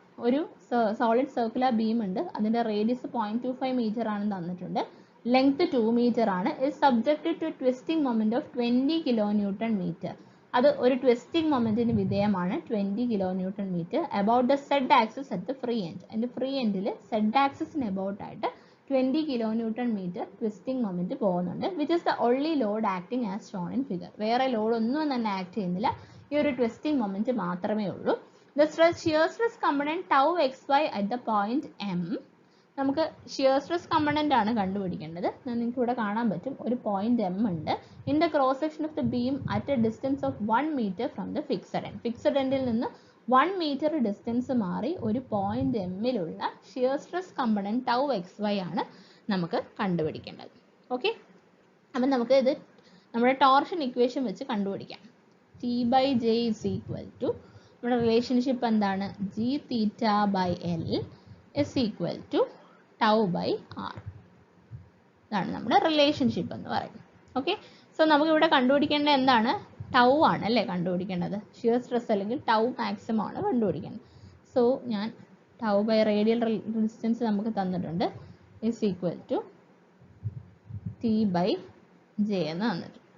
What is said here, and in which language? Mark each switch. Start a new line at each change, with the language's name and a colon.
Malayalam: ഒരു solid circular beam ഉണ്ട്, അതിന്റെ റേഡിയസ് 0.25 മീറ്റർ ആണെന്ന് തന്നിട്ടുണ്ട്. ലെങ്ത് 2 മീറ്റർ ആണ്.
English: is subjected to twisting moment of 20 kilonewton meter.
Malayalam: അത് ഒരു ട്വിസ്റ്റിംഗ് മൊമെന്റിന് വിധേയമാണ്
English: 20 kilonewton meter about the z axis at the free end.
Malayalam: അതിന്റെ ഫ്രീ എൻഡിൽ z ആക്സിസിന് എബൌട്ട് ആയിട്ട് 20 kilonewton meter ട്വിസ്റ്റിംഗ് മൊമെന്റ് പോകുന്നുണ്ട്.
English: Which is the only load acting as shown in figure.
Malayalam: വേറെ load ഒന്നും തന്നെ ആക്ട് ചെയ്യുന്നില്ല, ഈ ഒരു ട്വിസ്റ്റിംഗ് മൊമെന്റ് മാത്രമേ ഉള്ളൂ.
English: The shear stress component tau xy at the point M.
Malayalam: നമുക്ക് ഷിയർ സ്ട്രെസ് കമ്പണന്റ് ആണ് കണ്ടുപിടിക്കേണ്ടത്. നിങ്ങൾക്ക് ഇവിടെ കാണാൻ പറ്റും ഒരു പോയിന്റ് M ഉണ്ട്.
English: In the cross section of the beam at a distance of 1 meter from the fixed end.
Malayalam: Fixed എൻഡിൽ നിന്ന് 1 meter ഡിസ്റ്റൻസ് മാറി ഒരു point എമ്മിലുള്ള shear stress component tau xy ആണ് നമുക്ക് കണ്ടുപിടിക്കേണ്ടത്. ഓക്കെ, അപ്പം നമുക്ക് ഇത് നമ്മുടെ ടോർഷൻ ഇക്വേഷൻ വെച്ച് കണ്ടുപിടിക്കാം.
English: T/J is equal to,
Malayalam: നമ്മുടെ റിലേഷൻഷിപ്പ് എന്താണ്?
English: G theta by L is equal to tau by R.
Malayalam: ഇതാണ് നമ്മുടെ റിലേഷൻഷിപ്പ് എന്ന് പറയുന്നത്. ഓക്കെ, സോ നമുക്ക് ഇവിടെ കണ്ടുപിടിക്കേണ്ടത് എന്താണ്? ടൗ ആണ് അല്ലേ കണ്ടുപിടിക്കേണ്ടത്. ഷിയർ സ്ട്രെസ് അല്ലെങ്കിൽ ടൗ മാക്സിമം ആണ് കണ്ടുപിടിക്കേണ്ടത്. സോ ഞാൻ ടൗ ബൈ റേഡിയൽ ഡിസ്റ്റൻസ് നമുക്ക് തന്നിട്ടുണ്ട്,
English: is equal to
Malayalam: T/J എന്ന് തന്നിട്ടുണ്ട്.